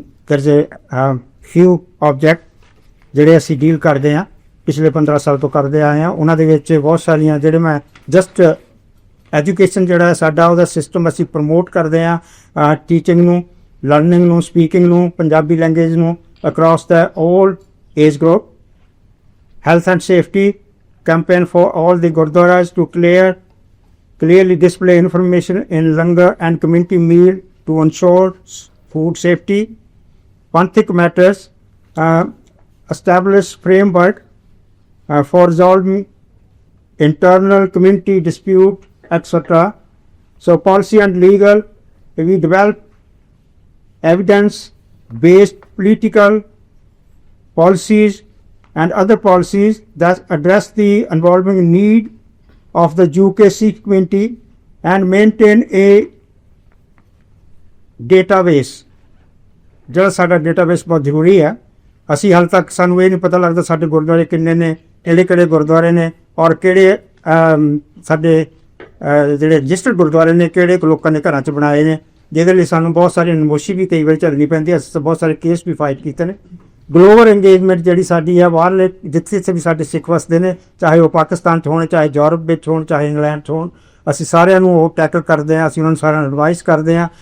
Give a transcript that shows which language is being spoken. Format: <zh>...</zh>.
<en>there's a few object</en> <pa>ਜਿਹੜੇ ਅਸੀਂ deal ਕਰਦੇ ਹਾਂ ਪਿਛਲੇ 15 ਸਾਲ ਤੋਂ ਕਰਦੇ ਆਏ ਹਾਂ। ਉਹਨਾਂ ਦੇ ਵਿੱਚ ਬਹੁਤ ਸਾਰੀਆਂ ਜਿਹੜੇ ਮੈਂ ਜਸਟ ਐਜੂਕੇਸ਼ਨ ਜਿਹੜਾ ਸਾਡਾ ਉਹਦਾ ਸਿਸਟਮ ਅਸੀਂ ਪ੍ਰਮੋਟ ਕਰਦੇ ਹਾਂ, ਟੀਚਿੰਗ ਨੂੰ, ਲਰਨਿੰਗ ਨੂੰ, ਸਪੀਕਿੰਗ ਨੂੰ, ਪੰਜਾਬੀ ਲੈਂਗੁਏਜ ਨੂੰ across ਦਾ all</pa> <en>age group. Health and safety campaign for all the gurdwaras to clearly display information in langar and community meal to ensure food safety. Panthic matters, establish framework for resolving internal community dispute, etc. So policy and legal, we develop evidence-based political policies and other policies that address the evolving need of the UK Sikh community and maintain a database.</en> <pa>ਜਿਹੜਾ ਸਾਡਾ database ਬਹੁਤ ਜ਼ਰੂਰੀ ਹੈ। ਅਸੀਂ ਹਾਲੇ ਤੱਕ ਸਾਨੂੰ ਇਹ ਨਹੀਂ ਪਤਾ ਲੱਗਦਾ ਸਾਡੇ ਗੁਰਦੁਆਰੇ ਕਿੰਨੇ ਨੇ, ਕਿਹੜੇ ਗੁਰਦੁਆਰੇ ਨੇ ਔਰ ਕਿਹੜੇ ਸਾਡੇ ਜਿਹੜੇ ਰਜਿਸਟਰਡ ਗੁਰਦੁਆਰੇ ਨੇ ਕਿਹੜੇ ਲੋਕਾਂ ਨੇ ਘਰਾਂ 'ਚ ਬਣਾਏ ਨੇ, ਜਿਹਦੇ ਲਈ ਸਾਨੂੰ ਬਹੁਤ ਸਾਰੀ ਨਮੋਸ਼ੀ ਵੀ ਕਈ ਵਾਰ ਝੱਲਣੀ ਪੈਂਦੀ ਹੈ। ਅਸੀਂ ਬਹੁਤ ਸਾਰੇ ਕੇਸ ਵੀ ਫਾਈਟ ਕੀਤੇ ਨੇ। ਗਲੋਬਲ ਇੰਗੇਜਮੈਂਟ ਜਿਹੜੀ ਸਾਡੀ ਹੈ, ਬਾਹਰਲੇ ਜਿੱਥੇ ਵੀ ਸਾਡੇ ਸਿੱਖ ਵਸਦੇ ਨੇ, ਚਾਹੇ ਉਹ ਪਾਕਿਸਤਾਨ 'ਚ ਹੋਣ, ਚਾਹੇ ਯੂਰਪ ਵਿੱਚ ਹੋਣ, ਚਾਹੇ ਇੰਗਲੈਂਡ 'ਚ ਹੋਣ, ਅਸੀਂ ਸਾਰਿਆਂ ਨੂੰ ਉਹ ਟੈਕਲ ਕਰਦੇ ਹਾਂ। ਅਸੀਂ ਉਹਨਾਂ ਨੂੰ ਸਾਰਿਆਂ ਨੂੰ ਐਡਵਾਈਸ ਕਰਦੇ ਹਾਂ।</pa>